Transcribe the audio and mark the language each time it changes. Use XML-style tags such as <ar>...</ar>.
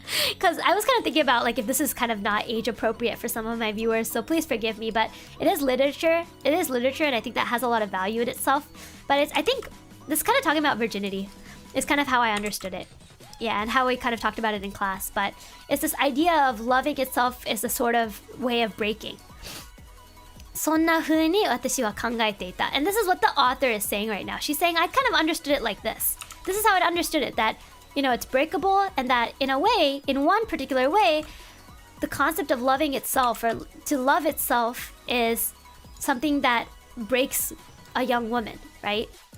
<en>Because I was kind of thinking about like if this is kind of not age appropriate for some of my viewers, so please forgive me, but it is literature. It is literature, and I think that has a lot of value in itself. But I think this is kind of talking about virginity. It's kind of how I understood it. Yeah, and how we kind of talked about it in class. But it's this idea of loving itself is a sort of way of breaking.</en> <ja>そんな風に私は考えていた.</ja> <en>And this is what the author is saying right now. She's saying, I kind of understood it like this. This is how I understood it, that, you know, it's breakable, and that in a way, in one particular way, the concept of loving itself, or to love itself, is something that breaks a young woman, right?</en>